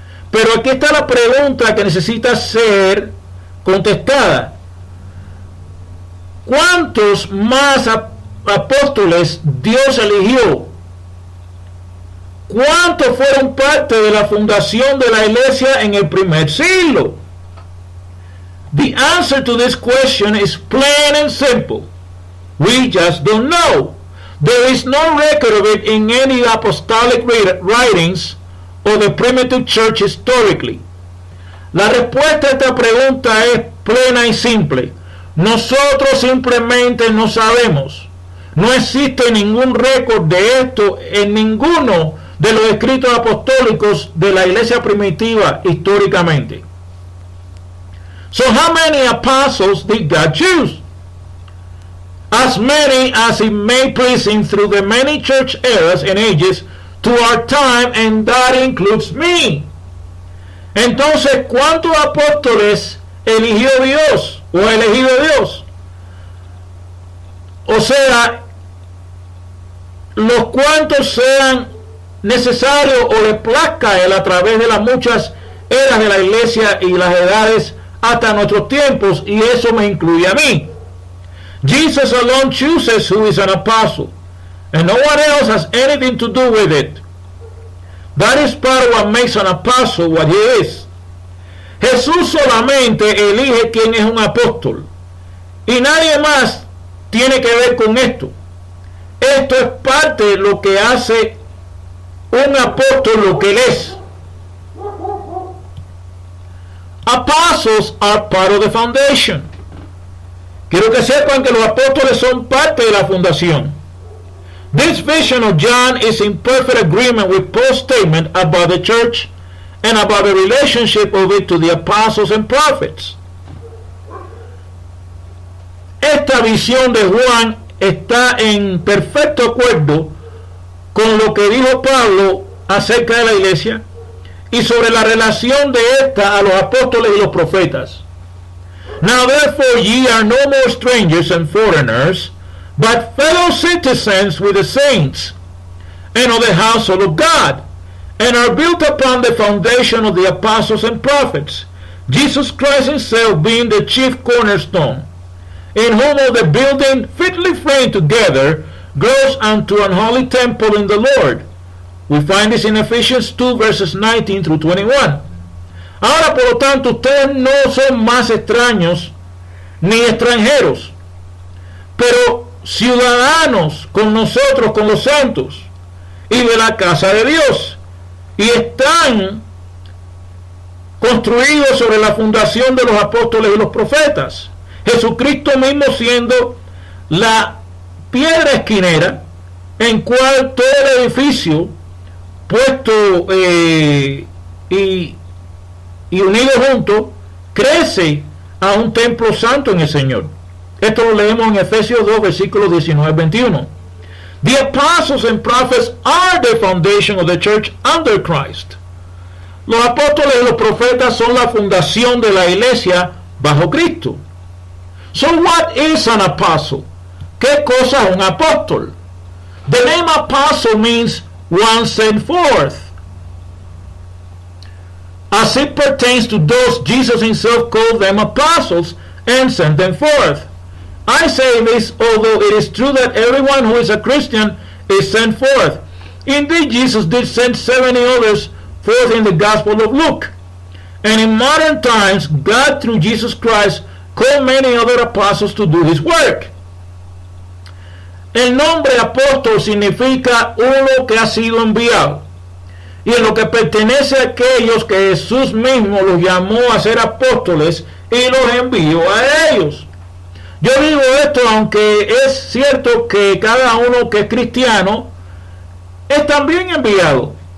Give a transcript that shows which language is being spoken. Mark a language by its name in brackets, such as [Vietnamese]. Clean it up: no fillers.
[Spanish] Pero aquí está la pregunta que necesita ser contestada. ¿Cuántos más apóstoles Dios eligió? ¿Cuántos fueron parte de la fundación de la iglesia en el primer siglo? [English] The answer to this question is plain and simple. We just don't know. There is no record of it in any apostolic writings or the primitive church historically. [Spanish] La respuesta a esta pregunta es plena y simple. Nosotros simplemente no sabemos. No existe ningún récord de esto en ninguno de los escritos apostólicos de la iglesia primitiva históricamente. [English] So how many apostles did God choose? As many as it may please him through the many church eras and ages to our time, and that includes me. [Spanish] Entonces, ¿cuántos apóstoles eligió Dios o ha elegido Dios? O sea, los cuantos sean necesarios o le plazca a él a través de las muchas eras de la iglesia y las edades hasta nuestros tiempos, y eso me incluye a mí. [English] Jesus alone chooses who is an apostle, and no one else has anything to do with it. That is part of what makes an apostle what he is. [Spanish] Jesús solamente elige quién es un apóstol, y nadie más tiene que ver con esto. Esto es parte de lo que hace un apóstol lo que él es. [English] Apostles are part of the foundation. [Spanish] Quiero que sepan que los apóstoles son parte de la fundación. [English] This vision of John is in perfect agreement with Paul's statement about the church and about the relationship of it to the apostles and prophets. [Spanish] Esta visión de Juan está en perfecto acuerdo con lo que dijo Pablo acerca de la iglesia y sobre la relación de esta a los apóstoles y los profetas. [English] Now therefore ye are no more strangers and foreigners, but fellow citizens with the saints, and of the household of God, and are built upon the foundation of the apostles and prophets, Jesus Christ himself being the chief cornerstone, in whom all the building fitly framed together grows unto an holy temple in the Lord. We find this in Ephesians 2 verses 19 through 21. [Spanish] Ahora, por lo tanto, ustedes no son más extraños ni extranjeros, pero ciudadanos con nosotros, con los santos, y de la casa de Dios, y están construidos sobre la fundación de los apóstoles y los profetas, Jesucristo mismo siendo la piedra esquinera en cual todo el edificio puesto y unido juntos crece a un templo santo en el Señor. Esto lo leemos en Efesios 2 versículos 19-21. [English] The apostles and prophets are the foundation of the church under Christ. [Spanish] Los apóstoles y los profetas son la fundación de la iglesia bajo Cristo. [English] So what is an apostle? [Spanish] ¿Qué cosa es un apóstol? [English] The name apostle means one sent forth, as it pertains to those Jesus himself called them apostles and sent them forth. I say this, although it is true that everyone who is a Christian is sent forth. Indeed, Jesus did send 70 others forth in the Gospel of Luke. And in modern times, God through Jesus Christ called many other apostles to do his work. [Spanish] El nombre apóstol significa uno que ha sido enviado, y en lo que pertenece a aquellos que Jesús mismo los llamó a ser apóstoles y los envió a ellos. Yo digo esto aunque es cierto que cada uno que es cristiano es también enviado.